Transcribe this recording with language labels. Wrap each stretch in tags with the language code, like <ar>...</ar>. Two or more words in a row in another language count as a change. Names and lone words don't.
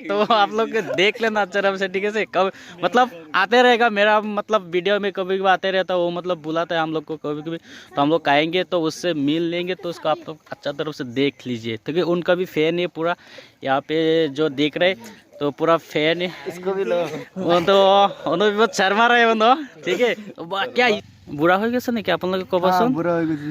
<hi>तो आप लोग देख लेना आराम से, ठीक है। कब मतलब आते रहेगा मेरा मतलब वीडियो में कभी कभी आते रहता, वो मतलब बुलाता है हम लोग को कभी कभी, तो हम लोग आएंगे तो उससे मिल लेंगे, तो उसको आप लोग अच्छा तरफ से देख लीजिए, ठीक है। उनका भी फैन है पूरा, यहाँ पे जो देख रहे तो पूरा फैन है। इसको भी लो, वो तो उन्होंने बहुत शर्मा रहे बंदो, ठीक है।</hi> <as>क्या বুঢ়া হৈ গৈছে নেকি আপোনালোকে ক'বচোন? বুঢ়া হৈ গৈছে,</as>